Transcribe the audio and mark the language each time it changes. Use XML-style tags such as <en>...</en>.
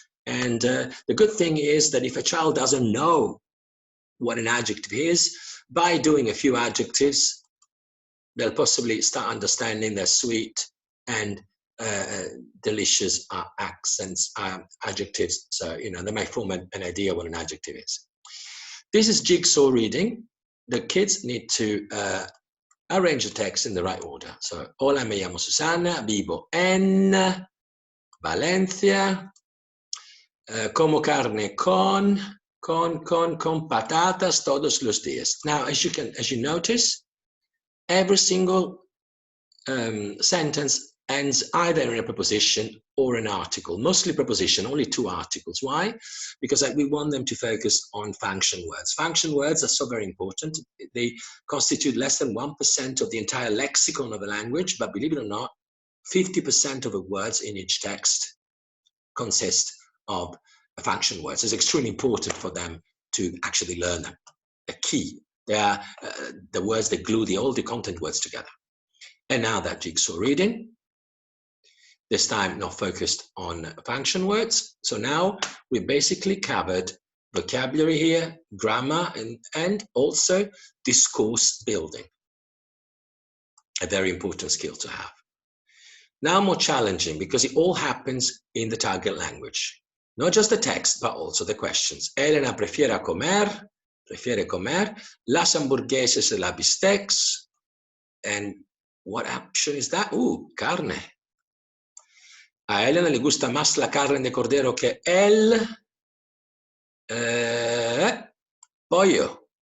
<en>And the good thing is that if a child doesn't know what an adjective is, by doing a few adjectives, they'll possibly start understanding their sweet and delicious accents, adjectives. So, you know, they may form an idea what an adjective is. This is jigsaw reading. The kids need to arrange the text in the right order.</en> <es>So, hola, me llamo Susana, vivo en Valencia, como carne con patatas todos los días.</es> <en>Now, as you notice, every single sentence ends either in a preposition or an article, mostly preposition, only 2 articles. Why? Because we want them to focus on function words. Function words are so very important. They constitute less than 1% of the entire lexicon of a language, but believe it or not, 50% of the words in each text consist of function words. It's extremely important for them to actually learn them. The key, they are the words that glue all the content words together. And now that jigsaw reading, this time not focused on function words. So now we basically covered vocabulary here, grammar, and also discourse building. A very important skill to have. Now more challenging because it all happens in the target language. Not just the text, but also the questions.</en> <es>Elena prefiere comer, las hamburguesas y las bistecs.</es> <en>And what option is that?</en> <es>Carne. A Elena le gusta más la carne de cordero que el pollo.</es>